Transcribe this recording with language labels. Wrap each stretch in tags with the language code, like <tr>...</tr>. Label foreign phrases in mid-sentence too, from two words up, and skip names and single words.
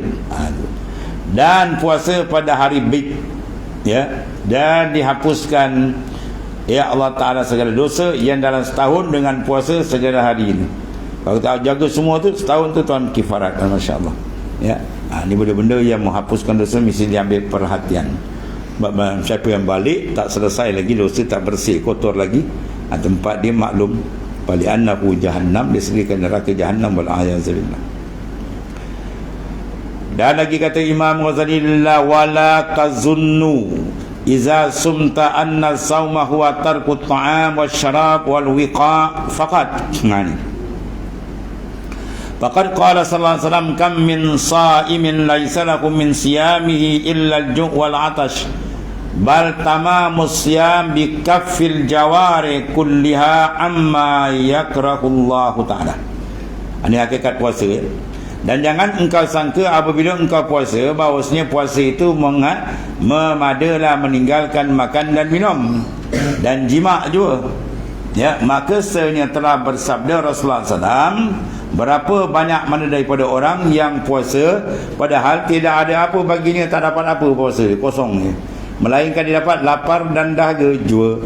<ms>Dan puasa pada hari Bid, ya, dan dihapuskan, ya Allah Ta'ala, segala dosa yang dalam setahun dengan puasa segala hari ini. Kalau kita jaga semua tu, setahun tu Tuhan kifaratkan,</ms> <ar>ما شاء الله,</ar> <ms>ya. Ini benda-benda yang menghapuskan dosa mesti diambil perhatian. Siapa yang balik tak selesai lagi, dosa tak bersih, kotor lagi, tempat dia maklum bali</ms> <ar>أنه جهنم,</ar> <ms>disediakan neraka jahannam,</ms> <ar>والعياذ بالله.</ar> <ms>Dan lagi kata Imam Ghazali,</ms> <ar>لا ولا تظن إذا صمت أن الصوم هو ترك الطعام والشراب والوقاع فقط. فقد قال صلى الله عليه وسلم، كم من صائم ليس له من صيامه إلا الجوع والعطش، بل تمام الصيام بكف الجوارح كلها عما يكرهه الله تعالى.</ar> <ms>Ini hakikat puasa, ya? Dan jangan engkau sangka apabila engkau puasa, bahawasanya puasa itu memadalah meninggalkan makan dan minum dan jima' juga, ya. Maka sebenarnya telah bersabda Rasulullah SAW, berapa banyak mana daripada orang yang puasa padahal tidak ada apa baginya, tak dapat apa, puasa kosong ni, melainkan dia dapat lapar dan dahaga jua.</ms>